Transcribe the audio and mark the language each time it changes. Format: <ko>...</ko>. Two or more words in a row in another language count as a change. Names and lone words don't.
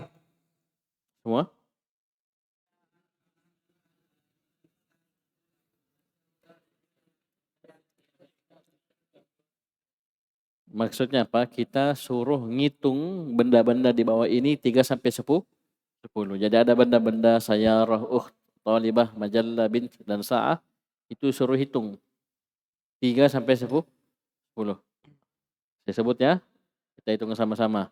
<id>Semua. Maksudnya apa? Kita suruh ngitung benda-benda di bawah ini 3 sampai 10. Jadi ada benda-benda</id> <ar>sayarah, talibah, majallah, bint,</ar> <id>dan sa'ah. Itu suruh hitung 3 sampai 10. Saya sebut ya. Kita hitung sama-sama.</id>